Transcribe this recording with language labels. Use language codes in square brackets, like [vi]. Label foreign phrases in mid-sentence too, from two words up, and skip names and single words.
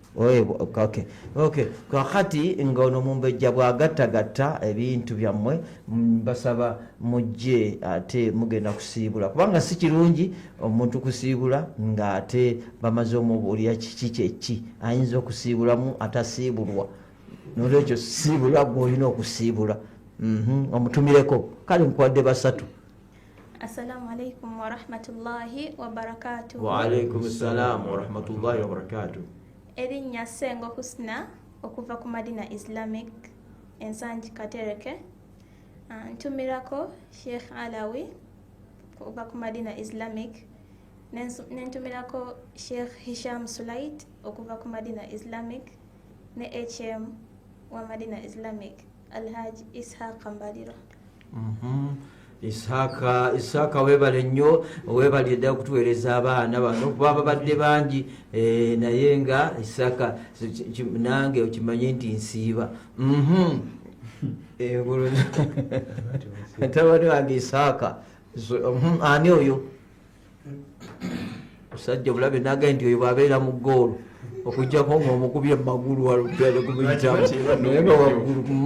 [lg] Kakati ng'ono mumbejja bw'agattagatta ebintu byammwe basaba mujje ate mugenda kusiibula, kubanga si kirungi omuntu kusiibula ng'ate bamaze omubuulira kiki kyeki ayinza okusiibulamu atasiibulwa. Nolwekyo siibula gw'olina okusiibula. Omutumireko. Kale nkuwadde 3. [ar] السلام عليكم ورحمة الله وبركاته. وعليكم السلام ورحمة الله وبركاته. [lg] Erinnya Ssengo Husna okuva ku Madina Islamic Ensangi Katereke. Ntumirako Sheikh Alawi okuva ku Madina Islamic nentumirako Sheikh Hisham Sulait okuva ku Madina Islamic ne HM wa Madina Islamic Alhaji Ishaq Mbaliro. Isaka webale nnyo webali dda okutuweereza abaana bano kuba babadde bangi naye nga Isaka nange okimanye nti nsiiba tabani wange Isaka ani oyo musajja bulabe naga nti oyo bwabeera mu ggoolo okujjako ng'omukubye mu magulu walutale kubiyitamu naye nga waggulu